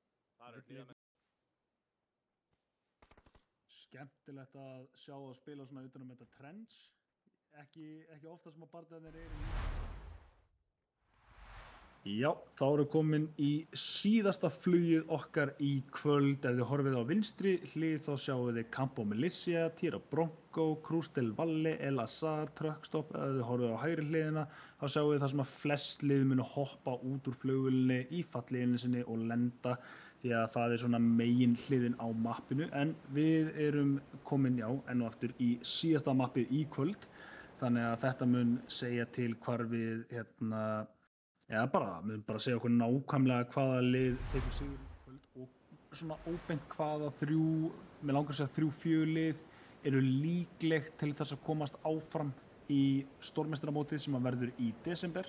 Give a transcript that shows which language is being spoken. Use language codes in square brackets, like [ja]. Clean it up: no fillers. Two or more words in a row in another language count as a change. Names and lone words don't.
[is] Skemmtilegt að sjá það spila svona utan þetta trends. Ekki ofta sem að barðaðir eru. Já, þá erum við komin í síðasta flugið okkar í kvöld. Ef þið horfið á vinstri hlið þá sjáum við Campo Milicia, Tira Bronco, Cruz del Valle, El Azar, Truckstop. Ef þið horfið á hægri hliðina þá sjáum við það sem að flest lið munu hoppa út úr flugvélunni í fallíðinni sinni og lenda því að það svona megin hliðin á mappinu. En við erum komin, enn og aftur í síðasta mappið í kvöld. Þannig að þetta mun segja til hvar við mun bara segja okkur nákvæmlega hvaða lið tekur sigur í kvöld og svona óbeint hvaða mér langar að segja 3-4 lið eru líkleg til þess að komast áfram í stórmeistaramótið sem að verður í desember.